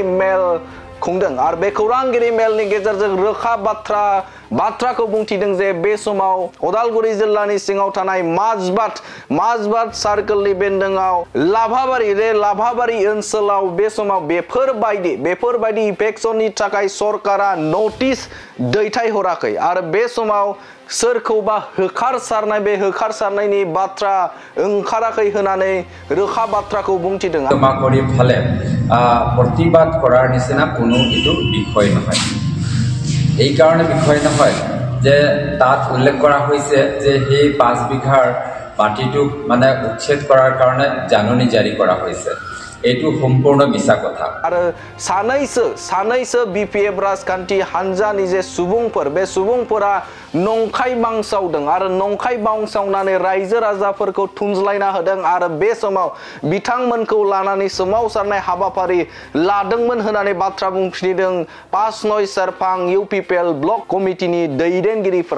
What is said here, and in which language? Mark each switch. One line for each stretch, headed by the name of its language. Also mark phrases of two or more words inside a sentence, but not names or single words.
Bodo: मेल खुंदों आरो बे खौरांगिरि मेलनि गेजेरजों रोखा बाथ्राखौ बुंथिदों जे बे समाव उदालगुरि जिल्लानि सिङाव थानाय माजबाद सार्कलनि बेन्दोङाव लाभाबारि ओनसोलाव बे समाव बेफोरबायदि इफेक्सननि थाखाय सरकारा नोटिस दैथायहराखै आरो बे समाव सोरखौबा होखारसारनाय बे होखारसारनायनि बाथ्रा ओंखाराखै होननानै रोखा बाथ्राखौ बुंथिदों।
Assamese: জমা কৰি ফেলে প্ৰতিবাদ কৰাৰ নিচিনা কোনো ইটো বিষয় নহয়। এই কাৰণে বিষয় নহয় যে তাত উল্লেখ কৰা হৈছে যে সেই 5 বিঘাৰ মাটিটোক মানে উচ্ছেদ কৰাৰ কাৰণে জাননী জাৰি কৰা হৈছে। এটো সম্পূৰ্ণ মিছা কথা
Bodo: आरो सानैसो बीपीएफ राजखान्थि हान्जानि जे सुबुंफोर बे सुबुंफोरा नंखाय बांसावदों आरो नंखाय बांसावनानै रायजो राजाफोरखौ थुनज्लायना होदों आरो बे समाव बिथांमोनखौ लानानै सोमावसारनाय हाबाफारि लादोंमोन होननानै बाथ्रा बुंथिदों पासनय सेरफां इउपिपिएल ब्लक कमिटिनि दैदेनगिरिफोरा।